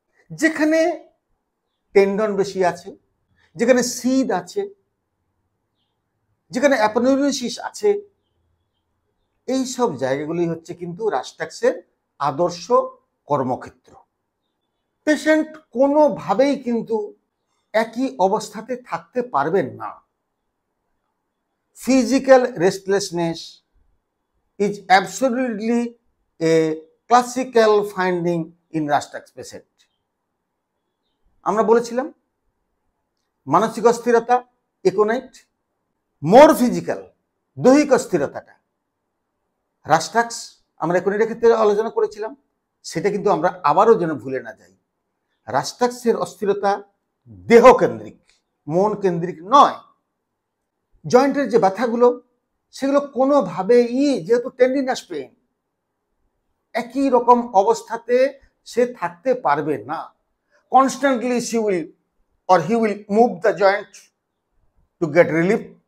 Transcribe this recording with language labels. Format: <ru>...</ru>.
<bn>যেখানে টেন্ডন বেশি আছে, যেখানে সিদ আছে, যেখানে অ্যাপোনেউরোসিস আছে, এই সব জায়গাগুলি হচ্ছে কিন্তু রাস্টাক্সের আদর্শ কর্মক্ষেত্র। পেশেন্ট কোনোভাবেই কিন্তু একই অবস্থাতে থাকতে পারবেন না।</bn> <en>Physical restlessness is absolutely a classical finding in rhus tox patient.</en> <bn>আমরা বলেছিলাম মানসিক অস্থিরতা একোনাইট,</bn> <en>more physical,</en> <bn>দৈহিক অস্থিরতাটা রাস্টাক্স, আমরা একোনাইটের ক্ষেত্রে আলোচনা করেছিলাম। সেটা কিন্তু আমরা আবারও যেন ভুলে না যাই, রাস্টাক্সের অস্থিরতা দেহ কেন্দ্রিক, মন কেন্দ্রিক নয়। জয়েন্টের যে ব্যথাগুলো, সেগুলো কোনোভাবেই, যেহেতু টেন্ডিনাস পেইন, একই রকম অবস্থাতে সে থাকতে পারবে না।</bn> <en>Constantly she will or he will move the joint to get relief.</en>